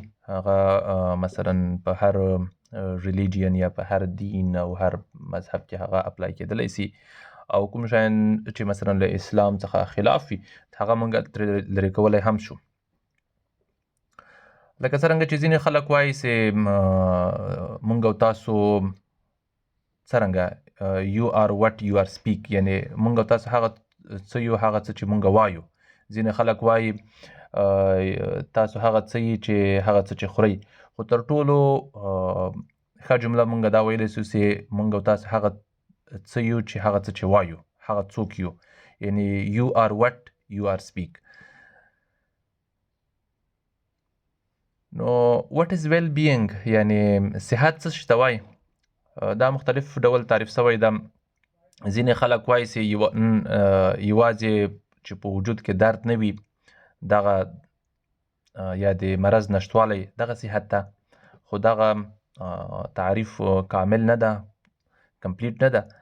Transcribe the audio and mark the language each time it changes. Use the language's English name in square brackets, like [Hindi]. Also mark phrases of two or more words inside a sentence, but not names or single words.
[Pashto] هغه مثلا په هر ریلیجین یا په هر دین او هر مذهب کې هغه اپلای کېدلی سي، او کوم شیان چې مثلا له اسلام څخه خلاف وي هغه موږ ترې لرې کولی هم شو. لکه څرنګه چې ځینې خلک وایي چې موږ او تاسو څرنګه [English] you are what you are speak، [Pashto] یعنی موږ او تاسو هغه څه یو هغه څه چې موږ وایو. ځینې خلک وایي تاسو هغه څه یې چې هغه څه چې خورئ، خو تر ټولو ښه جمله موږ دا ویلی سو چې موږ او تاسو هغه څه یو چې هغه څه چې وایو، هغه څوک یو. یعنی [English] you are what you are speak. [Pashto] نو [English] what is well being، [Pashto] یعنی صحت څه شي ته وایي، دا مختلف ډول تعریف سوی ده. ځینې خلک وایي چې یوازې چې په وجود کې درد نه وي دغه یا د مرض نشتوالی دغه صحت ده، خو دغه تعریف کامل نه ده، کمپلیټ نه ده.